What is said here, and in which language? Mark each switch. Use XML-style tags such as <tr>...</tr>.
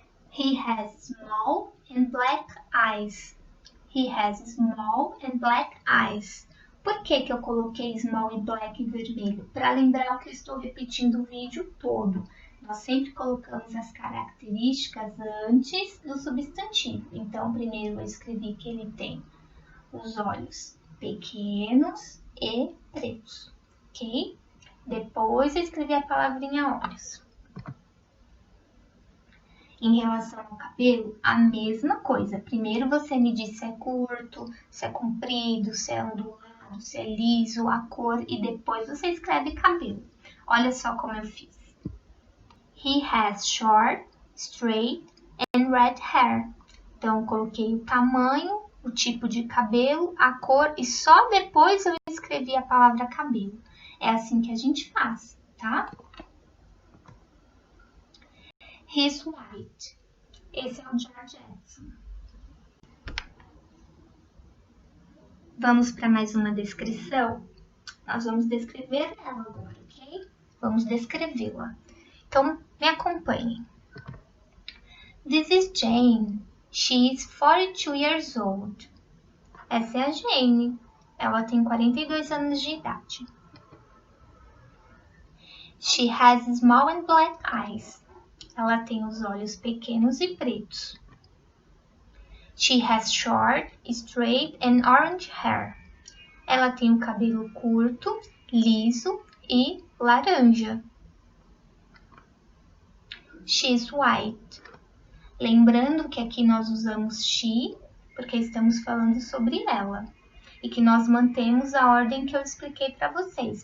<en>He has small and black eyes. He has small and black eyes.</en> <pt>Por que eu coloquei small e black e vermelho? Para lembrar o que eu estou repetindo o vídeo todo. Nós sempre colocamos as características antes do substantivo. Então, primeiro eu escrevi que ele tem os olhos pequenos e pretos. ok? Depois eu escrevi a palavrinha olhos. Em relação ao cabelo, a mesma coisa. Primeiro você me diz se é curto, se é comprido, se é ondulado, se é liso, a cor, e depois você escreve cabelo. Olha só como eu fiz.</pt> <en>He has short, straight and red hair.</en> <pt>Então, eu coloquei o tamanho, o tipo de cabelo, a cor e só depois eu escrevi a palavra cabelo. É assim que a gente faz, tá?</pt> <en>He's white.</en> <pt>Esse é o George Edson. Vamos para mais uma descrição? Nós vamos descrever ela agora, ok? Vamos descrevê-la. Então, me acompanhem.</pt> <en>This is Jane. She is 42 years old.</en> <pt>Essa é a Jane. Ela tem 42 anos de idade.</pt> <en>She has small and black eyes.</en> <pt>Ela tem os olhos pequenos e pretos.</pt> <en>She has short, straight and orange hair.</en> <pt>Ela tem o cabelo curto, liso e laranja.</pt> <en>She's white.</en> <pt>Lembrando que aqui nós usamos she, porque estamos falando sobre ela. E que nós mantemos a ordem que eu expliquei para vocês.</pt>